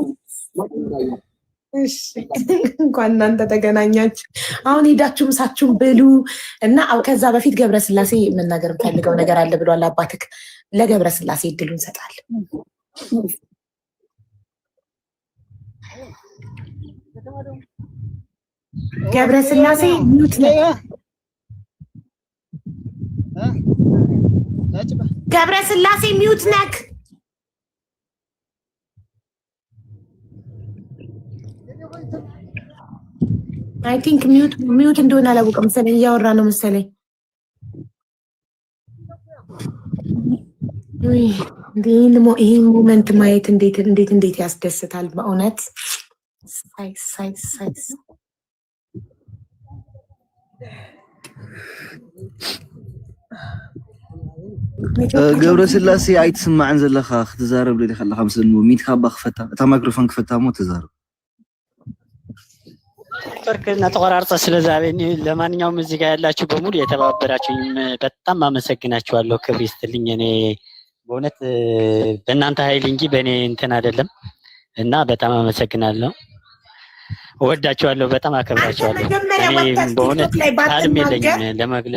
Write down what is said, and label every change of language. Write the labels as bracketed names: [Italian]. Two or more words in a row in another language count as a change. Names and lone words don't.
[Amharic] እሺ እንኳን እናንተ ተገናኛችሁ አሁን ሄዳችሁ ምሳችሁን ብሉ እና ከዛ በፊት ገብረ ስላሴ መናገር ፈልገው ነገር አለ ብሏል አባትክ ለገብረ ስላሴ እድሉን እንሰጣለን ገብረ ስላሴ ሚዩት ነው ገብረ ስላሴ ሚዩት ነክ [English] I think mute [Amharic] እንደሆነ አላወቀም መሰለኝ እያወራ ነው መሰለኝ ይሄን ሞመንት ማየት እንዴት ያስደስታል በእውነት ሳይ [Tigrinya] ገብረ ስላሴ አይትስማዕን ዘለኻ ክትዛረብ ለዲ ከለኻ ምስል ሚትካ ባክፈታ እታ ማይክሮፎን ክፈታ ሞ ተዛረብ [Amharic] ጥርቅና ተቆራርጠ ስለዛበኝ ለማንኛውም እዚህ ጋር ያላችሁ በሙሉ የተባበራችሁኝ በጣም አመሰግናችኋለሁ ክብር ይስጥልኝ እኔ በእውነት በእናንተ ኃይል እንጂ በእኔ እንትን አይደለም እና በጣም አመሰግናለሁ እወዳችኋለሁ በጣም አከብራችኋለሁ እኔ በእውነት ቃልም የለኝም ለመግለጽ